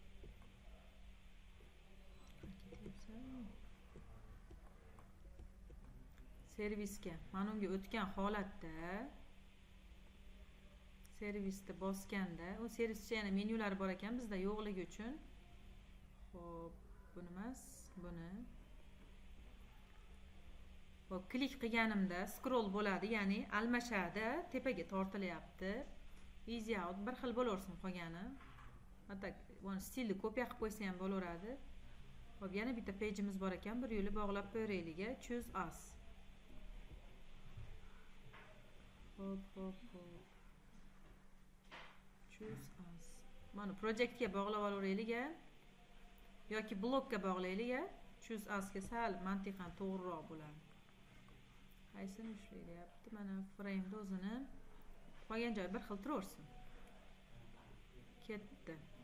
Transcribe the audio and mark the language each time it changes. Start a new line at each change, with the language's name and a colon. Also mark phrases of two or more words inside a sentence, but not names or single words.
Uzbek: Servisga mana unga o'tgan holatda servisni bosganda, u servischa yana menyular bor ekan bizda yo'qligi uchun. Xo'p, buni emas, buni. Xo'p, klik qilganimda scroll bo'ladi, ya'ni almashadi, tepaga tortilyapti.
English: Easy out
Uzbek: bir xil bo'laversin qolgani. Hatto buni stilni kopiya qilib qo'ysa ham bo'laveradi. Xo'p, yana bitta page'imiz bor ekan, bir yo'li bog'lab qo'yaylik.
English: Choose us. Hop. Choose us.
Uzbek: Mana projectga bog'lab olavering yoki blokka bog'laylik.
English: Choose usga
Uzbek: sal mantiqan to'g'riroq bo'ladi. Qaysini ushlayapti? Mana frame'da o'zini qolgan joyi bir xil turaversin. Ketdi.